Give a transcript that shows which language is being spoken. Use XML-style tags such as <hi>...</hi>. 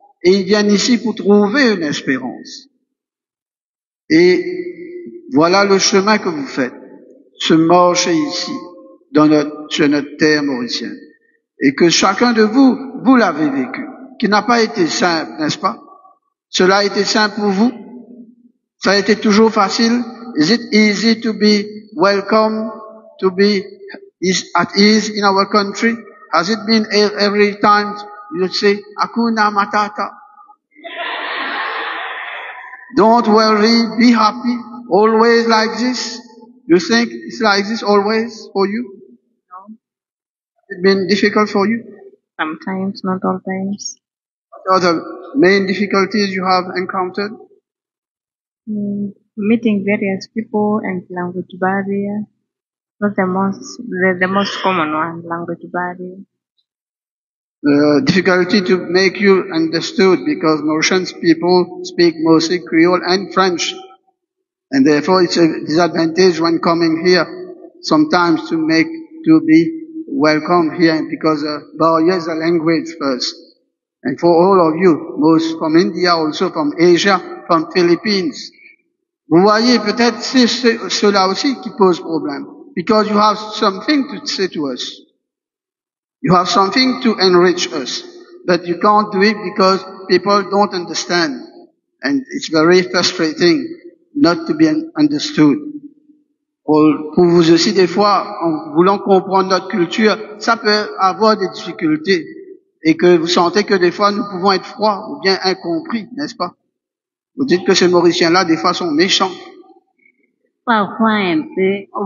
<fr>Et ils viennent ici pour trouver une espérance. Et voilà le chemin que vous faites, se marcher ici, sur notre terre mauricienne. Et que chacun de vous, vous l'avez vécu, qui n'a pas été simple, n'est-ce pas? Cela a été simple pour vous? Ça a été toujours facile?</fr> <en>Is it easy to be welcome, to be at ease in our country? Has it been every time you say,</en> <sw>Hakuna Matata?</sw> <en>Don't worry, be happy, always like this? You think it's like this always for you? No, It's been difficult for you? sometimes, not all times. What are the main difficulties you have encountered? Meeting various people and language barrier. Not the most common one, language barrier. The difficulty to make you understood because Mauritians people speak mostly Creole and French. And therefore it's a disadvantage when coming here sometimes to be welcome here because Bahia is a language first. And for all of you, most from India, also from Asia, from Philippines.</en> <fr>Vous voyez, peut-être c'est cela aussi qui pose problème.</fr> <en>Because you have something to say to us. You have something to enrich us. But you can't do it because people don't understand. And it's very frustrating not to be understood.</en> <fr>Pour vous aussi, des fois, en voulant comprendre notre culture, ça peut avoir des difficultés. Et que vous sentez que des fois, nous pouvons être froids ou bien incompris, n'est-ce pas? Vous dites que ces Mauriciens-là, des fois, sont méchants. Parfois un peu.</fr>